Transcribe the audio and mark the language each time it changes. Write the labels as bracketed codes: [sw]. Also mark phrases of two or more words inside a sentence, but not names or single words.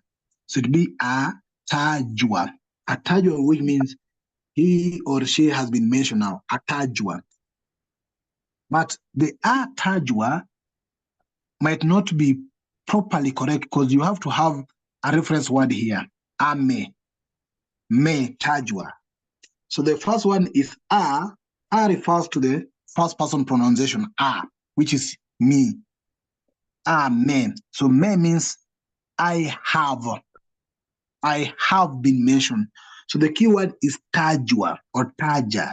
[en] So it'd be Atajwa. Atajwa, which means he or she has been mentioned now. Atajwa. But the Atajwa might not be properly correct because you have to have a reference word here. Ame. Me Tajwa. So the first one is A. A refers to the first person pronunciation, A, which is me. Amen. So me means I have been mentioned. So the key word is Tajwa or Taja.